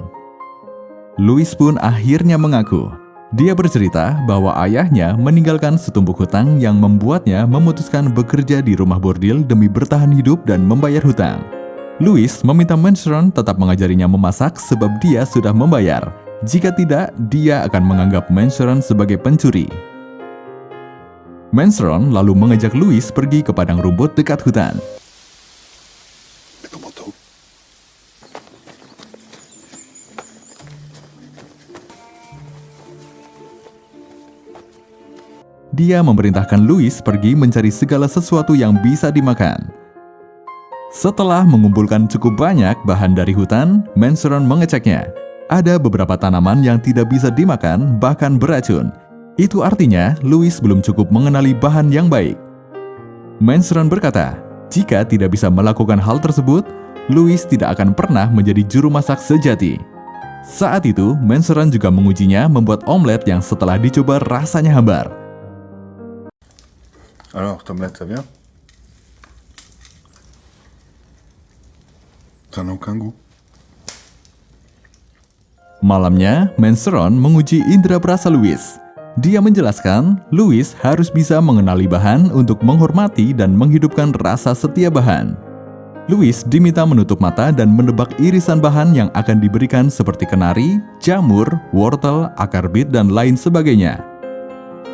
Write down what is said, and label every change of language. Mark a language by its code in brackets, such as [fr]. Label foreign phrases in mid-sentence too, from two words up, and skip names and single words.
[id] Louis pun akhirnya mengaku. Dia bercerita bahwa ayahnya meninggalkan setumpuk hutang yang membuatnya memutuskan bekerja di rumah bordil demi bertahan hidup dan membayar hutang. Louis meminta Manceron tetap mengajarinya memasak sebab dia sudah membayar. Jika tidak, dia akan menganggap Manceron sebagai pencuri. Manceron lalu mengajak Louis pergi ke padang rumput dekat hutan. [fr] Mais comment t'as... [id] Dia memerintahkan Louis pergi mencari segala sesuatu yang bisa dimakan. Setelah mengumpulkan cukup banyak bahan dari hutan, Manceron mengeceknya. Ada beberapa tanaman yang tidak bisa dimakan, bahkan beracun. Itu artinya Louis belum cukup mengenali bahan yang baik. Manceron berkata, jika tidak bisa melakukan hal tersebut, Louis tidak akan pernah menjadi juru masak sejati. Saat itu, Manceron juga mengujinya membuat omelet yang setelah dicoba rasanya hambar. [fr] Alors, t'omelette, ça vient? Ça n'a aucun goût. [id] Malamnya, Manceron menguji indera perasa Louis. Dia menjelaskan, Louis harus bisa mengenali bahan untuk menghormati dan menghidupkan rasa setiap bahan. Louis diminta menutup mata dan menebak irisan bahan yang akan diberikan seperti kenari, jamur, wortel, akar bit, dan lain sebagainya.